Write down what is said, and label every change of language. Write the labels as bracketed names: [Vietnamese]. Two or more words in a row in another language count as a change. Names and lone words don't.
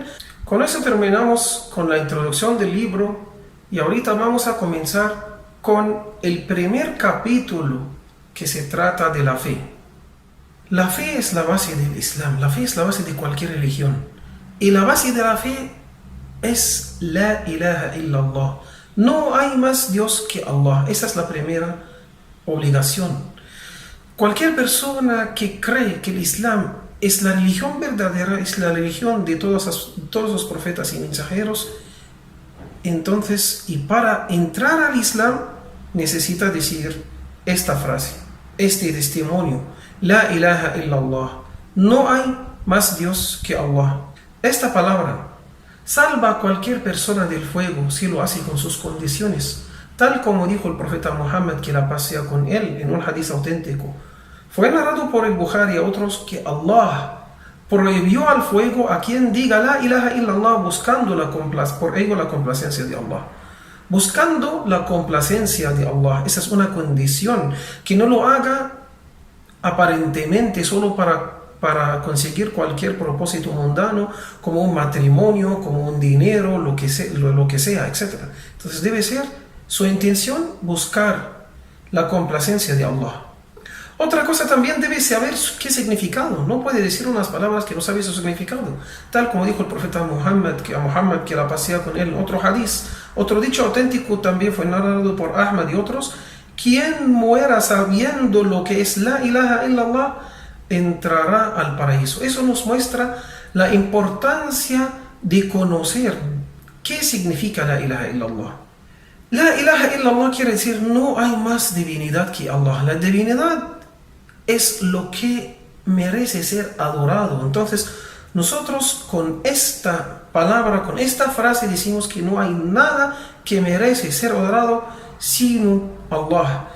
[Spanish] Con eso terminamos con la introducción del libro y ahorita vamos a comenzar con el primer capítulo que se trata de la fe. La fe es la base del Islam, la fe es la base de cualquier religión y la base de la fe es [Arabic] لَا إِلَٰهَ إِلَّا اللَّه. [Spanish] No hay más Dios que Allah. Esa es la primera obligación. Cualquier persona que cree que el Islam es la religión verdadera, es la religión de todos los profetas y mensajeros, entonces, y para entrar al Islam, necesita decir esta frase, este testimonio: [Arabic] لَا إِلَٰهَ إِلَّا اللَّه. [Spanish] No hay más Dios que Allah. Esta palabra salva a cualquier persona del fuego si lo hace con sus condiciones, tal como dijo el profeta Muhammad, que la paz sea con él, en un hadith auténtico. Fue narrado por el Bukhari y a otros que Allah prohibió al fuego a quien diga [Arabic] لَا إِلَٰهَ إِلَّا اللَّه [Spanish] buscando por ello la complacencia de Allah. Buscando la complacencia de Allah. Esa es una condición, que no lo haga aparentemente solo para conseguir cualquier propósito mundano, como un matrimonio, como un dinero, lo que sea, etc. Entonces debe ser su intención buscar la complacencia de Allah. Otra cosa, también debe saber qué significado. No puede decir unas palabras que no sabe su significado. Tal como dijo el profeta Muhammad, que la paz sea con él. Otro hadith, otro dicho auténtico también fue narrado por Ahmad y otros: quien muera sabiendo lo que es [Arabic] لَا إِلَٰهَ إِلَّا اللَّه [Spanish] entrará al paraíso. Eso nos muestra la importancia de conocer qué significa [Arabic] لَا إِلَٰهَ إِلَّا اللَّه. لَا إِلَٰهَ إِلَّا اللَّه [Spanish] quiere decir no hay más divinidad que Allah. La divinidad es lo que merece ser adorado. Entonces, nosotros con esta palabra, con esta frase, decimos que no hay nada que merece ser adorado sino Allah.